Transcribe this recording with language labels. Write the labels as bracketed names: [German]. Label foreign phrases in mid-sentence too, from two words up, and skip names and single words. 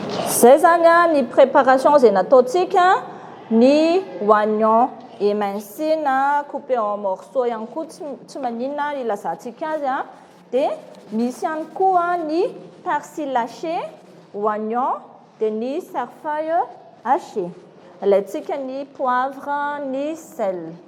[Malagasy] Izay izany a, ny préparation izay nataontsika, ny [French] oignon émincé [Malagasy] na [French] coupé en morceaux [Malagasy] ihany koa, tsy, tsy maninona ilazantsika azy a. Dia misy ihany koa ny [French] persil haché, oignon, [Malagasy] dia ny [French] cerfeuil haché. [Malagasy] Alaintsika ny poivre, ny sel.